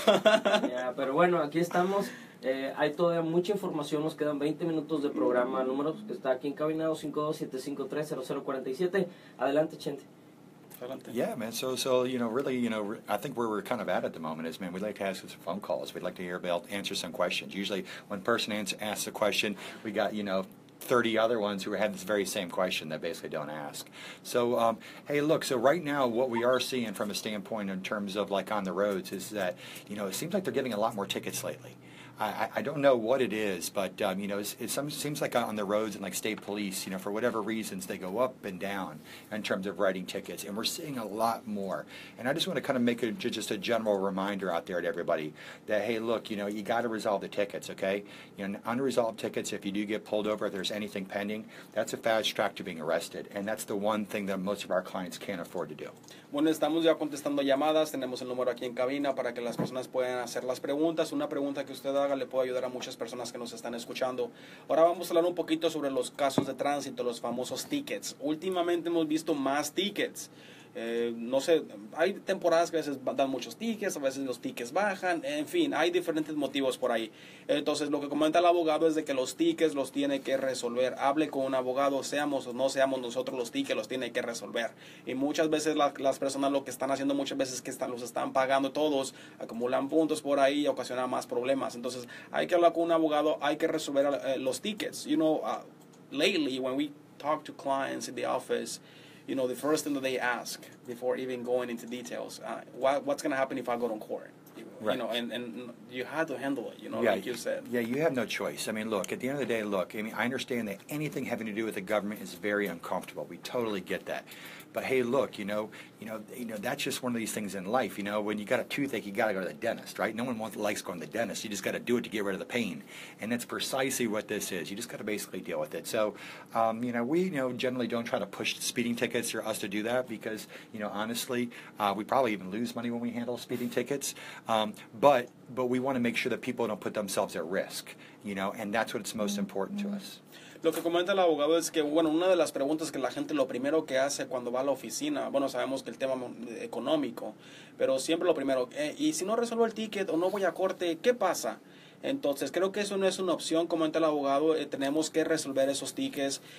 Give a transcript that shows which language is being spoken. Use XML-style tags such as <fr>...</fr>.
<es>Yeah, pero bueno, aquí estamos. Hay todavía mucha información, nos quedan 20 minutos de programa. Número que está aquí encabinado, 527530047. Adelante, Chente.</es> <en>Yeah, man. So really, I think where we're kind of at the moment is, man, we'd like to ask some phone calls. We'd like to answer some questions. Usually, when a person asks a question, we got 30 other ones who had this very same question that basically don't ask. So, hey, look, so right now what we are seeing from a standpoint in terms of like on the roads is that, it seems like they're giving a lot more tickets lately. I don't know what it is, but it seems like on the roads and like state police, for whatever reasons, they go up and down in terms of writing tickets, and we're seeing a lot more. And I just want to kind of make just a general reminder out there to everybody that, hey, look, you got to resolve the tickets, okay? Unresolved tickets, if you do get pulled over, if there's anything pending, that's a fast track to being arrested, and that's the one thing that most of our clients can't afford to do.</en> <es>Bueno, estamos ya contestando llamadas, tenemos el número aquí en cabina para que las personas puedan hacer las preguntas. Una pregunta que usted haga le puede ayudar a muchas personas que nos están escuchando. Ahora vamos a hablar un poquito sobre los casos de tránsito, los famosos tickets. Últimamente hemos visto más tickets. No sé, hay temporadas que a veces dan muchos tickets, a veces los tickets bajan, en fin, hay diferentes motivos por ahí. Entonces, lo que comenta el abogado es de que los tickets los tiene que resolver. Hable con un abogado, seamos o no seamos nosotros, los tickets los tiene que resolver. Y muchas veces las personas lo que están haciendo muchas veces es que los están pagando todos, acumulan puntos por ahí y ocasionan más problemas. Entonces, hay que hablar con un abogado, hay que resolver los tickets.</es> <en>Lately, when we talk to clients in the office, the first thing that they ask before even going into details, what's going to happen if I go to court? Right. And you had to handle it, yeah, like you said. Yeah, you have no choice. I mean, look, at the end of the day, I understand that anything having to do with the government is very uncomfortable. We totally get that. But hey, look, that's just one of these things in life. When you got a toothache, you got to go to the dentist, right? No one likes going to the dentist. You just got to do it to get rid of the pain, and that's precisely what this is. You just got to basically deal with it. So, we generally don't try to push speeding tickets or us to do that because honestly, we probably even lose money when we handle speeding tickets. But we want to make sure that people don't put themselves at risk, and that's what's most important to us.</en> <es>Lo que comenta el abogado es que, una de las preguntas que la gente lo primero que hace cuando va a la oficina, sabemos que el tema económico, pero siempre lo primero, y si no resuelvo el ticket o no voy a corte, ¿qué pasa? Entonces, creo que eso no es una opción, comenta el abogado, tenemos que resolver esos tickets.</es>